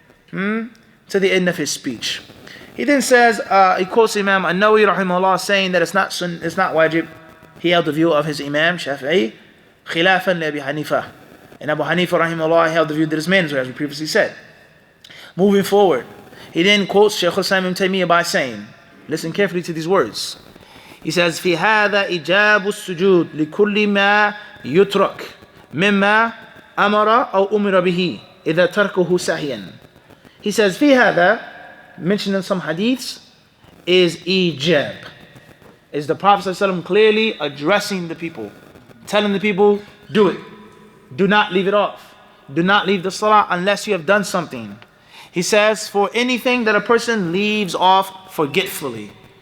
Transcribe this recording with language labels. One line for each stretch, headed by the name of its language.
English: To the end of his speech. He then says, he quotes Imam An-Nawawi rahimahullah saying that it's not wajib. He held the view of his Imam Shafi'i, khilafan li Abi Hanifa. And Abu Hanifa rahimahullah held the view that it's mandatory, as we previously said. Moving forward, he then quotes Shaykh al-Islam ibn Taymiyyah by saying, listen carefully to these words.
Arabic: He says, في هذا إجاب السجود لكل ما يترك مما أمر أو أمر به إذا تركه سهيا.
English: He says, في هذا, mentioned in some hadiths, is ijab. Is the Prophet ﷺ clearly addressing the people, telling the people, do it. Do not leave it off. Do not leave the salah unless you have done something. He says, for anything that a person leaves off forgetfully.